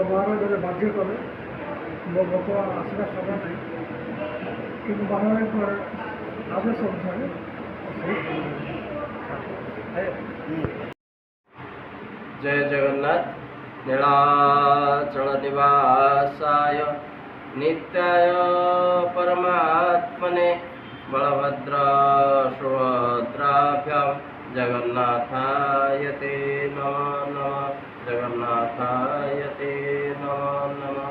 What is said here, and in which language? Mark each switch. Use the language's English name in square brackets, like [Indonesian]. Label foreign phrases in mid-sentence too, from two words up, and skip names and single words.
[Odia] ବାହାରେ ବାଧ୍ୟ କଲେ ମୋ ବର୍ତ୍ତମାନ ଆସିବା ସମୟ ନାହିଁ, କିନ୍ତୁ ବାହାରେ ଆଦେଶ ଅନୁସାରେ [Sanskrit] जय जगन्नाथ। नीलाचल निवासाय नित्याय परमात्मने बलभद्र सुभद्राभ्यां जगन्नाथाय ते नमः नमः, जगन्नाथाय ते नमः नमः।